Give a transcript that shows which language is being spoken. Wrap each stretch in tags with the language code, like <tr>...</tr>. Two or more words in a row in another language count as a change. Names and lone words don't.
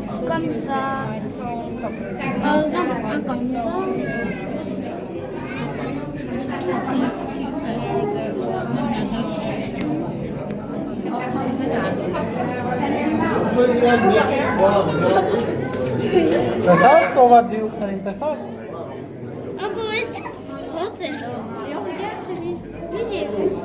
<fr>comme ça. Par exemple, un comme ça.</fr> <hy>Տեսա՞ր ծովա ձիուկներին, տեսա՞ր։</hy> <fr>On peut mettre. On sait. Et on regarde celui. Si j'ai vu.</fr>